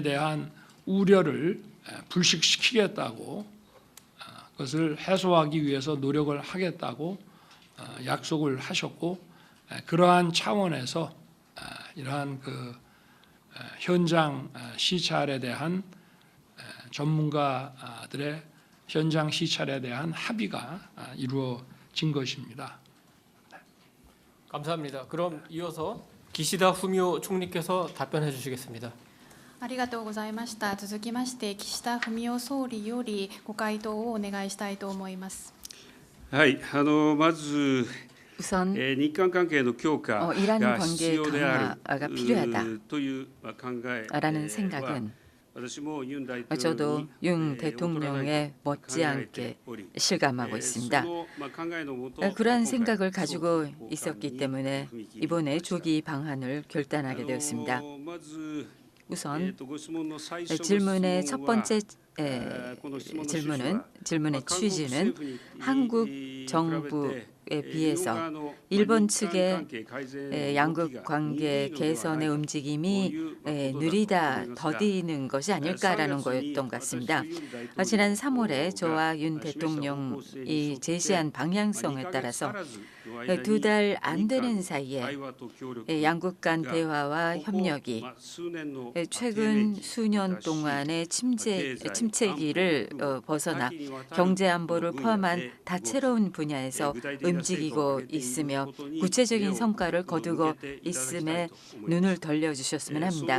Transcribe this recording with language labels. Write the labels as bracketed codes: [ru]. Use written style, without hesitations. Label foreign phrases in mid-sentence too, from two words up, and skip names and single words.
[ko] 대한 우려를 불식시키겠다고 그것을 해소하기 위해서 노력을 하겠다고 약속을 하셨고 그러한 차원에서 이러한 그 현장 시찰에 대한 전문가들의 현장 시찰에 대한 합의가 이루어진 것입니다. 감사합니다. 그럼 이어서 기시다 후미오 총리께서 답변해 주시겠습니다. [ja] ありがとうございました。続きまして岸田文雄総理よりご回答をお願いしたいと思います。はい、まず [ko] 우선 [ja] 日韓関係の強化 [ko] 이란 [ja] が [ko] 관계 [ja] 必要である [ko] 강화가 필요하다 [ja] という考え [ko] 라는 생각은 [ja] 私もユン大統領 [ko] 저도 [ja] に [ko] 윤 대통령의 못지않게 실감하고 있습니다. [ja] その考えのもと [ko] 그러한 생각을 가지고 있었기 때문에 이번에 조기 방안을 결단하게 되었습니다. [ja] まず [ko] 우선 [ja] ご質問の最初の [ko] 질문의 [ja] 質 [ko] 첫 [ja] 問は [ko] 번째 [ja] この質問の趣旨は [ko] 질문의 [ja] 韓国 [ko] 취지는 [ja] 政府に [ko] 한국 [ja] 比べて [ko] 정부에 비해서 일본 측의 양국 관계 개선의 움직임이 느리다, 더디는 것이 아닐까라는 거였던 것 같습니다. 지난 3월에 저와 윤 대통령이 제시한 방향성에 따라서 2달 안 되는 사이에 양국 간 대화와 협력이 최근 수년 동안의 침체기를 벗어나 경제 안보를 포함한 다채로운 분야에서 움직이고 있으며 구체적인 성과를 거두고 있음에 눈을 돌려주셨으면 합니다.